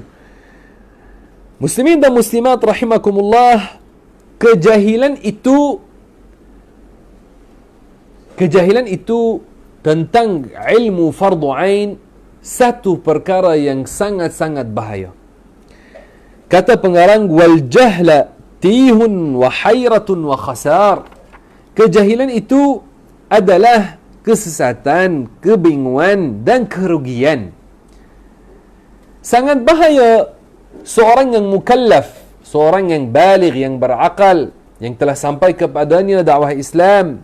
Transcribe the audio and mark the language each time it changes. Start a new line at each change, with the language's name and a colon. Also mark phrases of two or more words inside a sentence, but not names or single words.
Malay: Muslimin dan muslimat rahimakumullah, kejahilan itu tentang ilmu fardu ain, satu perkara yang sangat-sangat bahaya. Kata pengarang,
Arabic: والجهل تيه وحيرة وخسار.
Malay: Kejahilan itu adalah kesesatan, kebingungan dan kerugian. Sangat bahaya seorang yang mukallaf, seorang yang baligh, yang berakal, yang telah sampai kepadanya dakwah Islam.